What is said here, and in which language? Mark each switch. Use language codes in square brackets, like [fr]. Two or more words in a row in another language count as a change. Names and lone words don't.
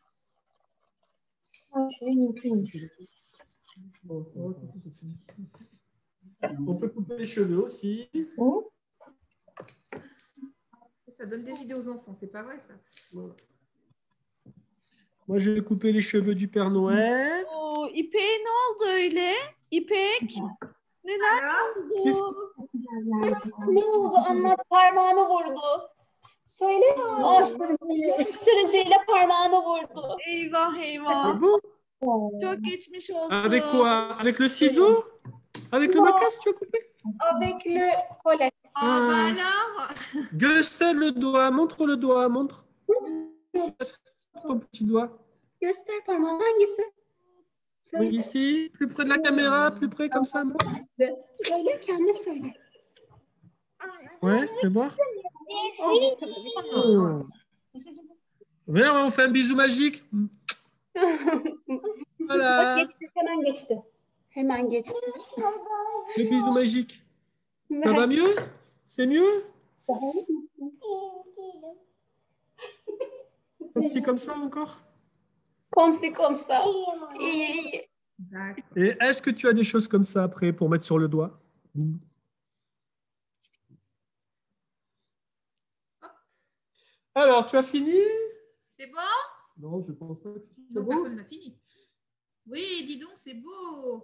[fr] On peut couper les cheveux aussi. Ça donne des idées aux enfants, c'est pas vrai ça. Voilà. Moi, je vais couper les cheveux du Père Noël. [tr] Oo, İpek'e ne oldu öyle? İpek, neler oldu? Ne oldu? Anlat, parmağını vurdu. Söyle ya. Sürücüyle parmağını vurdu. Eyvah Ah eyvah. [fr] bon? [tr] Çok geçmiş olsun. [fr] Avec quoi? Avec le ciseau? Avec le macasse, tu as coupé? Avec le collet. Ah, bah Ah. alors. Gustave, le doigt. Montre le doigt. Montre. Ton petit doigt. [tr] Göster parmağın hangisi? [fr] Oui, ici, plus près de la caméra, plus près comme ça. Montre. [tr] Söyle, kendi söyle. [fr] Ouais, fais voir. Oh. Viens, on fait un bisou magique. Voilà. [tr] Geçti, hemen geçti. Hemen geçti. [fr] Le bisou magique. Ça va mieux? C'est mieux? Comme ça encore? Comme ça. [tr] İyi, iyi. [fr] Et est-ce que tu as des choses comme ça après pour mettre sur le doigt? Alors, tu as fini? C'est bon? Non, je pense pas que c'est Non, bon. personne n'a fini. Oui, dis donc, c'est beau.